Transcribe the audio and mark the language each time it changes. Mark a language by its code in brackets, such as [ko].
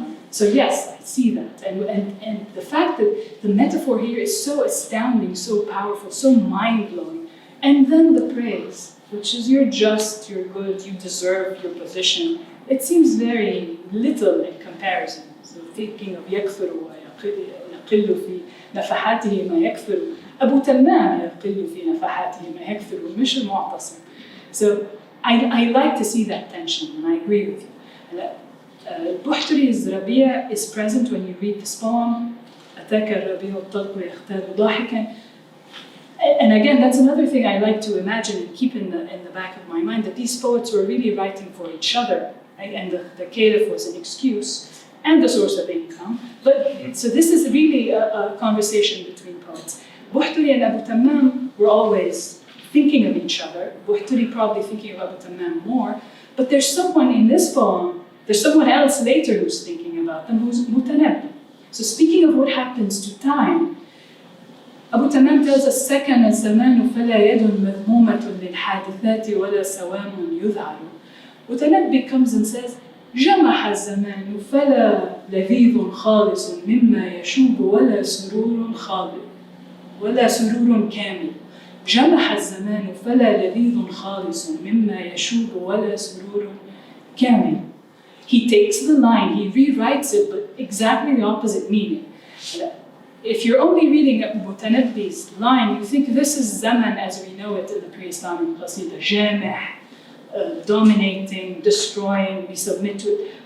[en] So yes, I see that. And the fact that the metaphor here is so astounding, so powerful, so mind-blowing. And then the praise, which is you're just, you're good, you deserve your position. It seems very little in comparison. So thinking of [ar] يكثر ويقل في نفحاته ما يكثر أبو تمام يقل في نفحاته ما يكثر مش المعتصم. [en] So I like to see that tension, and I agree with you. Bahtori's Rabia is present when you read this poem. [ar] أتاك الربيع الطلق يختار ضاحكا. [en] And again, that's another thing I like to imagine and keep in the back of my mind, that these poets were really writing for each other, right? And the caliph was an excuse and the source of income. But so this is really a conversation between poets. Bahtori and Abu Tammām were always thinking of each other. Bahtori probably thinking of Abu Tammām more. But there's someone in this poem, there's someone else later who's thinking about them, who's Mutanabbi. So speaking of what happens to time, Abu Tammām tells us, [ar] سكن الزمان فلا يد مذمومة للحادثات ولا سوام يذعر. [en] Mutanabbi comes and says, [ar] جمح الزمان فلا لذيذ خالص مما يشوب ولا سرور خالد ولا سرور كامل. جمح الزمان فلا لذيذ خالص مما يشوب ولا سرور كامل. [en] He takes the line, he rewrites it, but exactly the opposite meaning. If you're only reading Mutanabbi's line, you think this is Zaman as we know it in the pre-Islamic Qasida, Jamih, dominating, destroying, we submit to it.